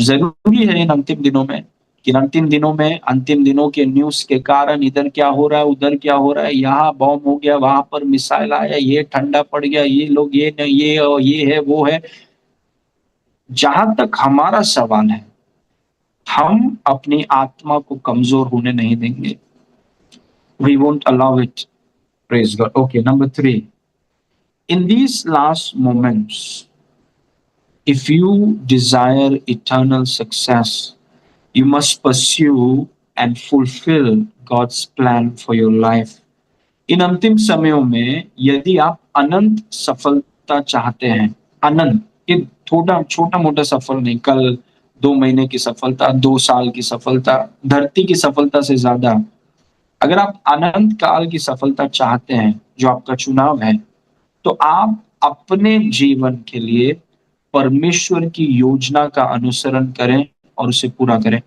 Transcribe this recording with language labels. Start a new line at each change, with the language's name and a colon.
Hindi: जरूरी है इन अंतिम दिनों में, कि अंतिम दिनों में, अंतिम दिनों के न्यूज के कारण इधर क्या हो रहा है, उधर क्या हो रहा है, यहाँ बॉम्ब हो गया, वहां पर मिसाइल आया, ये ठंडा पड़ गया, ये लोग ये नहीं, ये है वो है। जहां तक हमारा सवाल है, हम अपनी आत्मा को कमजोर होने नहीं देंगे।
English: We won't allow it. Praise God. Okay, number 3. In these last moments, if you desire eternal success, you must pursue and fulfill God's plan for your life.
Hindi: इन अंतिम समयों में यदि आप अनंत सफलता चाहते हैं, अनंत, ये थोड़ा छोटा मोटा सफल नहीं, कल 2 महीने की सफलता, 2 साल की सफलता, धरती की सफलता से ज्यादा, अगर आप अनंत काल की सफलता चाहते हैं, जो आपका चुनाव है, तो आप अपने जीवन के लिए परमेश्वर की योजना का अनुसरण करें और उसे पूरा करें।